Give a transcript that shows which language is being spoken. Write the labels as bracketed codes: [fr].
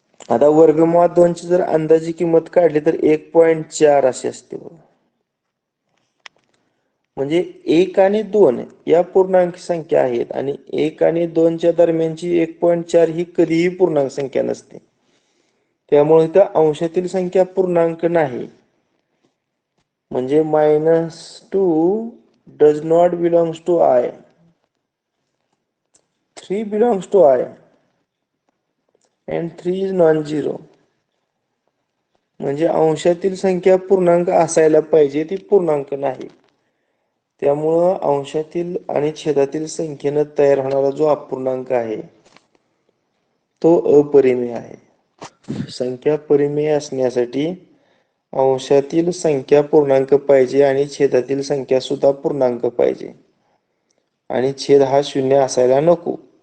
[mr] आता वर्गमुळात 2 ची जर अंदाजी किंमत काढली तर 1.4 अशी असते बघा. म्हणजे 1 आणि 2 या पूर्णांक संख्या आहेत आणि 1 आणि 2 च्या दरम्यानची 1.4 ही कधीही पूर्णांक संख्या नसते. त्यामुळे इथं अंशातील संख्या पूर्णांक नाही. म्हणजे [en] -2 does not belongs to I. 3 belongs to I and 3 is non-zero. [mr] म्हणजे अंशातील संख्या पूर्णांक असायला पाहिजे, ती पूर्णांक नाही. त्यामुळं अंशातील आणि छेदातील संख्येनं तयार होणारा जो अपूर्णांक आहे तो अपरिमेय आहे. संख्या परिमेय असण्यासाठी अंशातील संख्या पूर्णांक पाहिजे आणि छेदातील संख्या सुद्धा पूर्णांक पाहिजे आणि छेद हा 0 असायला नको.